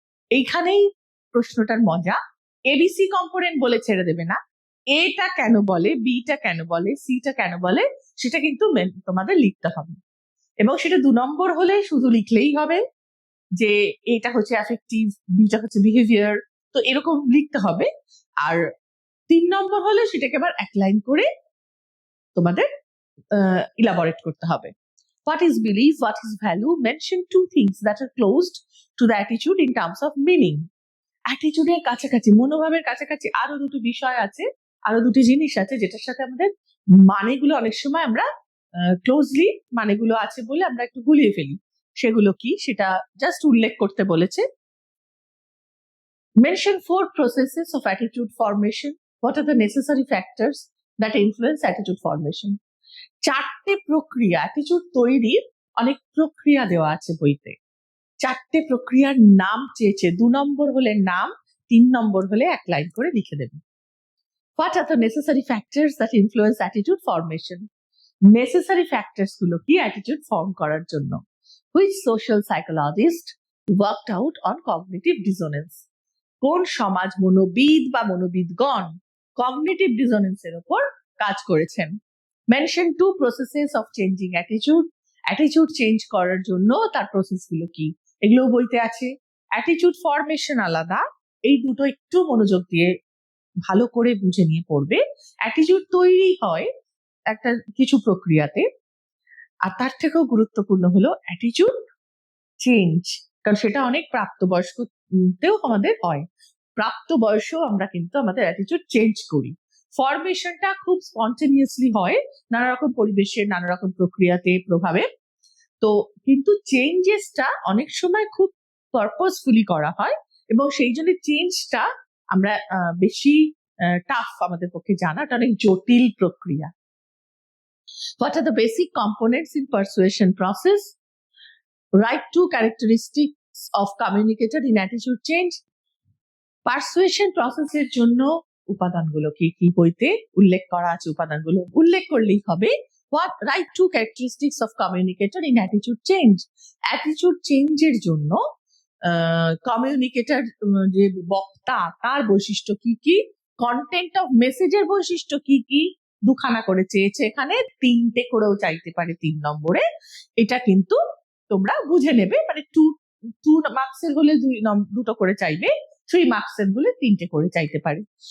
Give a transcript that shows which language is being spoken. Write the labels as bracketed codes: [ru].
[bn] এইখানেই প্রশ্নটার মজা, এবিসি কম্পোনেন্ট বলে ছেড়ে দেবে না, এটা কেন বলে, বিটা কেন বলে, সিটা কেন বলে, সেটা কিন্তু তোমাদের লিখতে হবে। এবং সেটা 2 নম্বর হলে শুধু লিখলেই হবে যে এটা হচ্ছে অ্যাফেক্টিভ, বিটা হচ্ছে বিহেভিয়ার, তো এরকম লিখতে হবে। আর 3 নম্বর হলে সেটাকে আবার এক লাইন করে তোমাদের ইলাবোরেট করতে হবে। [en] What is belief, what is value, mention 2 things that are closed to the attitude in terms of meaning. [bn] অ্যাটিটিউডের কাছাকাছি, মনোভাবের কাছাকাছি আরো 2টি বিষয় আছে, আরো 2টি জিনিস আছে যেটার সাথে আমাদের মানেগুলো অনেক সময় আমরা ক্লোজলি মানেগুলো আছে বলে আমরা একটু গুলিয়ে ফেলি। সেগুলো কি সেটা জাস্ট উল্লেখ করতে বলেছে। [en] Mention 4 processes of attitude formation. What are the necessary factors that influence attitude formation? [bn] 4টে প্রক্রিয়া, অ্যাটিটিউড তৈরির অনেক প্রক্রিয়া দেওয়া আছে বইতে। 4টে প্রক্রিয়ার নাম চেয়েছে, 2 নম্বর হলে নাম, 3 নম্বর হলে এক লাইন করে লিখে দেবে। [en] What are the necessary factors that influence attitude formation? [bn] Necessary factors গুলো কি অ্যাটিটিউড ফর্ম করার জন্য? [en] Which social psychologist worked out on cognitive dissonance? [bn] কোন সমাজ মনোবিদ বা মনোবিদগণ কগনিটিভ ডিসোনেন্সের উপর কাজ করেছেন? [en] Mention 2 processes of changing attitude. [bn] Attitude change করার জন্য তার প্রসেস গুলো কি, এগুলো বইতে আছে। অ্যাটিটিউড ফরমেশন আলাদা, এই দুটো একটু মনোযোগ দিয়ে ভালো করে বুঝে নিয়ে পড়বে। অ্যাটিটিউড তৈরি হয় একটা কিছু প্রক্রিয়াতে, আর তার থেকেও গুরুত্বপূর্ণ হলো অ্যাটিটিউড চেঞ্জ, কারণ সেটা অনেক প্রাপ্তবয়স্কতেও আমাদের হয়, প্রাপ্ত বয়সেও আমরা কিন্তু আমাদের অ্যাটিটিউড চেঞ্জ করি। ফরমেশনটা খুব স্পন্টেনিয়াসলি হয় নানা রকম পরিবেশের নানা রকম প্রক্রিয়াতে প্রভাবে, তো কিন্তু চেঞ্জেসটা অনেক সময় খুব পারপাসফুলি করা হয় এবং সেই জন্য চেঞ্জটা আমরা বেশি টাফ আমাদের পক্ষে জানা, এটা অনেক জটিল প্রক্রিয়া। [en] What are the basic components in persuasion process? Write 2 characteristics of communicator in attitude change. [bn] Persuasion প্রসেসের জন্য উপাদানগুলো কি কি বইতে উল্লেখ করা আছে, উপাদানগুলো উল্লেখ করলেই হবে। [en] What write 2 characteristics of communicator in attitude change. [bn] Attitude চেঞ্জের জন্য কমিউনিকেটর যে বক্তা তার বৈশিষ্ট্য কি কি, কন্টেন্ট অফ মেসেজের বৈশিষ্ট্য কি কি, দুখানা করে চেয়েছে, এখানে 3টে করেও চাইতে পারে 3 নম্বরে। এটা কিন্তু তোমরা বুঝে নেবে, মানে 2 মার্কসের হলে 2টো করে চাইবে, 3 মার্কসের হলে 3টে করে চাইতে পারে।